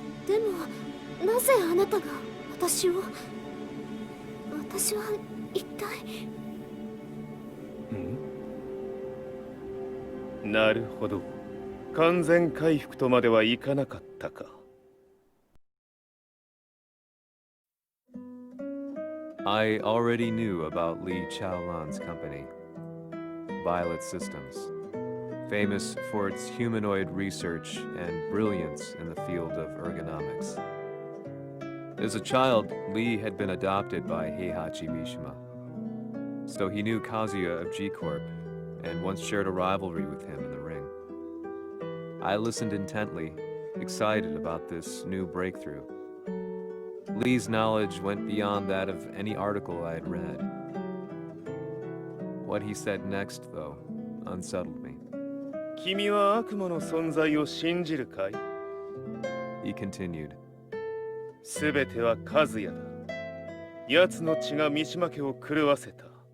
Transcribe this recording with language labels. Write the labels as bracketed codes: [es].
[ja] でもなぜあなたが私は一体。なるほど。完全回復とまではいかなかったか。 [en] I already knew about Li Chaolan's company, Violet Systems, famous for its humanoid research and brilliance in the field of ergonomics. As a child, Li had been adopted by Heihachi Mishima, so he knew Kazuya of G-Corp and once shared a rivalry with him in the ring. I listened intently, excited about this new breakthrough. Lee's knowledge went beyond that of any article I had read. What he said next, though, unsettled me. [ja] 君は悪魔の存在を信じるかい？ [en] He continued. [ja] すべてはカズヤだ。奴の血が三島家を狂わせた。